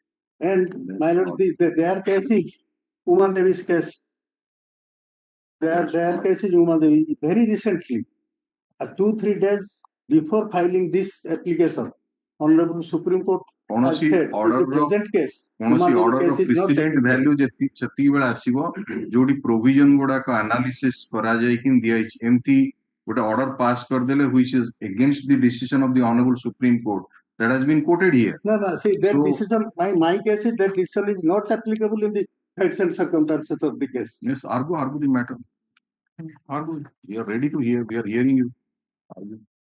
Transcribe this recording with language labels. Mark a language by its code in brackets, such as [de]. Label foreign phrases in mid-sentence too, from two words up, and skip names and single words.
[en] And my lord, their case is Uma Devi's case. Their case is Uma Devi very recently, 2-3 days before filing this application, Honorable Supreme Court has said order the present case, order of precedent value [or] ଯେତିକି ବେଳେ ଆସିବ ଯୋଉଠି provision ଗୁଡାକ analysis କରାଯାଇକି ଦିଆଯାଇଛି, ଏମିତି ଗୋଟେ [en] order pass କରିଦେଲେ which is against the decision of the Honorable Supreme Court that has been quoted here. No, see that decision, my case is that decision is not applicable in the facts and circumstances of the case. Yes, argue the matter. Argue. We are ready to hear. We are hearing you. Argue.